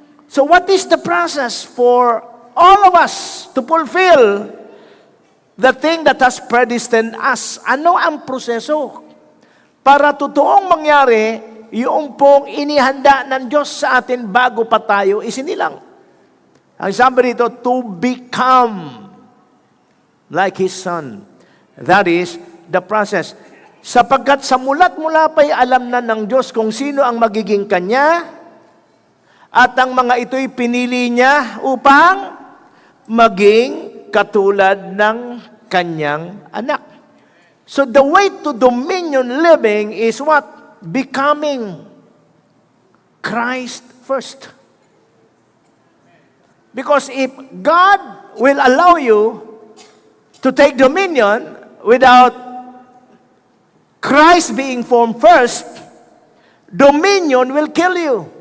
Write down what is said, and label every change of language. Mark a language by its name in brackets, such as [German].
[English] So what is the process for all of us to fulfill the thing that has predestined us? [Filipino] Ano ang proseso para totoong mangyari yung pong inihanda ng Diyos sa atin bago pa tayo isinilang? Ang sabi rito, [English] to become like His Son. That is the process. [Filipino] Sapagkat sa mulat mula pa'y alam na ng Diyos kung sino ang magiging Kanya, at ang mga ito'y pinili Niya upang maging katulad ng Kanyang anak. [English] So the way to dominion living is what? Becoming Christ first. Because if God will allow you to take dominion without Christ being formed first, dominion will kill you.